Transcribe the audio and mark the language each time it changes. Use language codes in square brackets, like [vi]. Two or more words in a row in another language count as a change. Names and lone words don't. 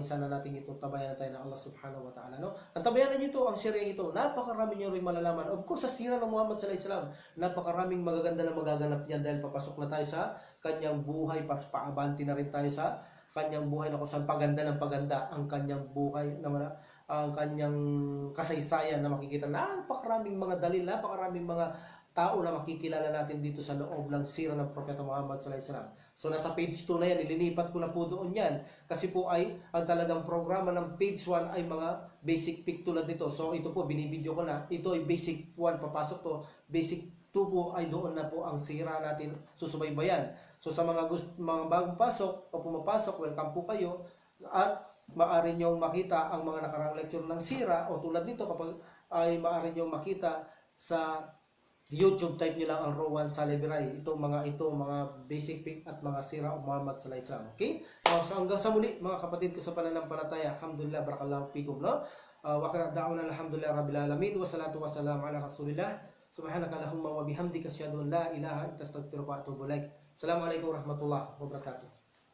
[tl] Sana natin ito tabayan tayo ng Allah [ar] سبحانه وتعالى, [tl] no? Ang tabayanan nyo ito, ang sharing ito, napakarami nyo rin malalaman. [en] Of course, [tl] sa sira ng Muhammad [ar] صلى الله عليه وسلم, [tl] napakaraming magaganda na magaganap niyan dahil papasok na tayo sa kanyang buhay, paabanti na rin tayo sa kanyang buhay na kung saan paganda ng paganda ang kanyang buhay, ang kanyang kasaysayan na makikita. Napakaraming mga dalil, napakaraming mga tao na makikilala natin dito sa loob ng sira ng Propeta Muhammad [ar] صلى الله عليه وسلم. [tl] So nasa page 2 na yan, ilinipat ko na po doon yan. Kasi po ay, ang talagang programa ng page 1 ay mga [en] basic pick [tl] tulad nito. So ito po, binibidyo ko na. Ito ay basic 1, papasok to. Basic 2 po ay doon na po ang sira natin susubaybayan. So sa mga bagong pasok o pumapasok, welcome po kayo. At maaari niyong makita ang mga nakaraang lecture ng sira o tulad nito kapag ay maaari niyong makita sa YouTube, type nyo lang ang Rowan Salebiray. Itong mga [en] basic pick [tl] at mga sira o Muhammad [ar] صلى الله عليه وسلم. [tl] Okay? So hanggang sa muli mga kapatid ko sa pananampalataya. [ar] الحمد لله، بارك الله فيكم, no? وكان دعونا الحمد لله رب العالمين والصلاة والسلام على رسول الله. سبحانك اللهم وبحمدك أشهد أن لا إله إلا أنت أستغفرك وأتوب إليك. السلام عليكم ورحمة الله وبركاته.